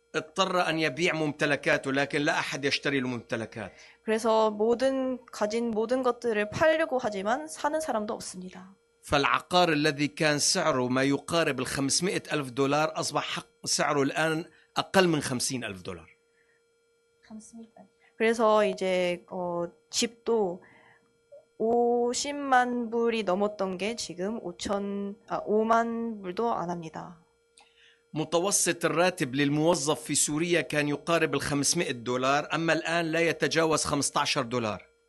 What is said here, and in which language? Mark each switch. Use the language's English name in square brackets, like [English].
[Arabic] اضطر أن يبيع ممتلكاته لكن لا أحد يشتري الممتلكات. [Korean] 그래서 가진 모든 것들을 팔려고 하지만 사는 사람도 없습니다. [Arabic] فالعقار الذي كان سعره ما يقارب ال 500 ألف دولار أصبح سعره الآن أقل من 50 ألف دولار. [Korean] 그래서 이제 집도 50만 불이 넘었던 게 지금 5만 불도 안 합니다. [Arabic] متوسط الراتب للموظف في سوريا كان يقارب ال 500 دولار، أما الآن لا يتجاوز 15 دولار.